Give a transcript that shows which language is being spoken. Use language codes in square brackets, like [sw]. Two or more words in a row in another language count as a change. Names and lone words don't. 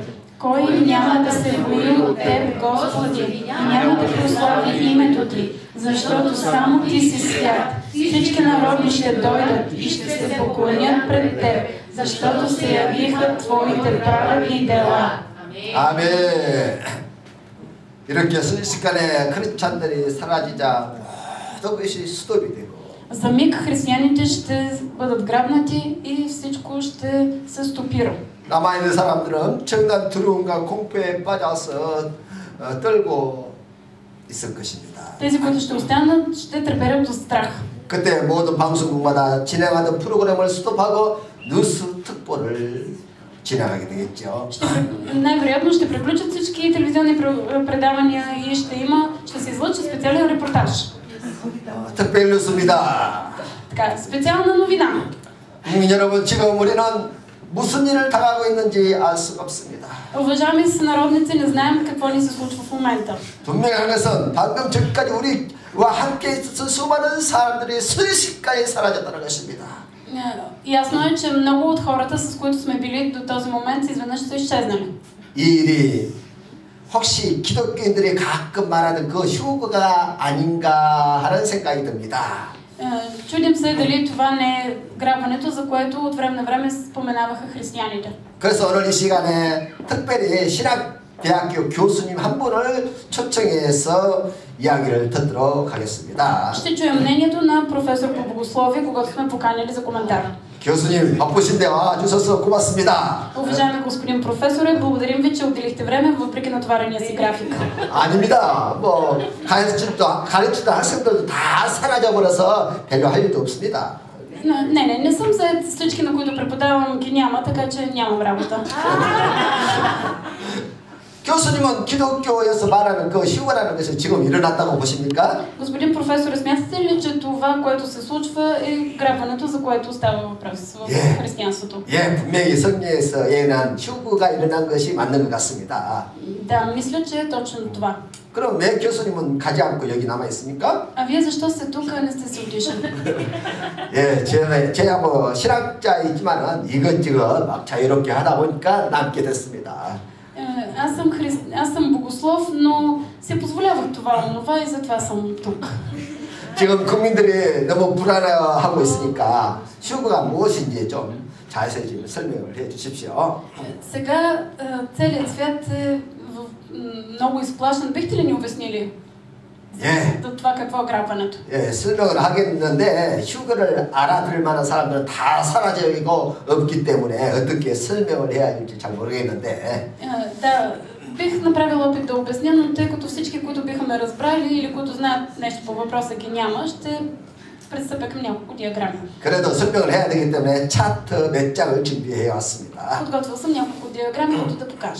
[bg] Кой няма да се бои от Теб, Господи, и няма да прослави името Ти, защото само Ти си свят. Всички народи ще дойдат и ще се поклонят пред Теб, защото се явиха Твоите праведни дела. [ko] 아멘. 이렇게 순식간에 크리스찬들이 사라지자 모든 것이 스톱이 되고. [bg] За миг християните ще бъдат грабнати и всичко ще се стопира. [ko] 남아있는 사람들은 엄청난 두려움과 공포에 빠져서 떨고 있을 것입니다. [bg] Тези, които ще останат, ще треперят от страх. [ko] 그때 모든 방송국마다 진행하던 프로그램을 스톱하고 뉴스 특보를 진행하게 되겠죠. [bg] Най-вероятно ще приключат всички телевизионни предавания и ще се излъчи специален репортаж. [ko] 특별 뉴스입니다. [bg] Така, специална новина. [ko] 국민 여러분, 지금 우리는 무슨 일을 당하고 있는지 알 수가 없습니다. [bg] Уважаеми сънародници, не знаем какво ни се случва в момента. [ko] 분명한 것은 방금 전까지 우리와 함께 있었던 수많은 사람들이 순식간에 사라졌다는 것입니다. [bg] Ясно е, че много от хората, с които сме били до този момент, изведнъж са изчезнали. [ko] 이 일이 혹시 기독교인들이 가끔 말하는 그 휴거가 아닌가 하는 생각이 듭니다. [bg] Чудим се дали това не е грабването, за което от време на време споменаваха християните. [ko] 그래서 오늘 이 시간에 특별히 신학대학교 교수님 한 분을 초청해서 이야기를 듣도록 하겠습니다. [bg] Ще чуем мнението на професор по богословие, когато сме поканили за коментар. [ko] 교수님 바쁘신데 와주셔서 고맙습니다. [bg] Уважаеми господин професоре, благодарим ви, че отделихте време въпреки натоварения си график. [ko] 아닙니다. 뭐 가르치던 학생들도 다 사라져버려서 별로 할 일도 없습니다. [bg] Не съм заед, всички, на които преподавам, ги няма, така че нямам работа. [ko] 교수님은 기독교에서 말하는 그 휴거라는 것이 지금 일어났다고 보십니까? [bg] Господин професор, смятате ли, че това, което се случва, е грабването, за което става въпрос в християнството? [ko] 예, 분명히 성경에서 예언한 휴거가 일어난 것이 맞는 것 같습니다. [bg] Да, мисля, че е точно това. [ko] 그럼 왜 교수님은 가지 않고 여기 남아 있습니까? [bg] А вие защо сте тук, а не сте се отишли? [ko] 예, 제가 뭐 신학자이지만은 이것저것 막 자유롭게 하다 보니까 남게 됐습니다. [bg] Аз съм богослов, но си позволявах това, онова и затова съм тук. [ko] 지금 국민들이 너무 불안해하고 있으니까 휴거가 무엇인지 좀 자세히 좀 설명을 해 주십시오. [bg] Сега целият свят е много изплашен. Бихте ли ни обяснили това какво е грабването? [ko] 예, 설명을 하겠는데 휴거를 알아들을 만한 사람들은 다 사라지고 없기 때문에 어떻게 설명을 해야 할지 잘 모르겠는데. [bg] Да, бих направила опит да обясня, но тъй като всички, които биха ме разбрали или които знаят нещо по въпроса ги няма, ще пристъпя към няколко диаграми. [ko] 그래도 설명을 해야 되기 때문에 차트 몇 장을 준비해 왔습니다. [bg] Подготвил съм няколко диаграми, които да покажа.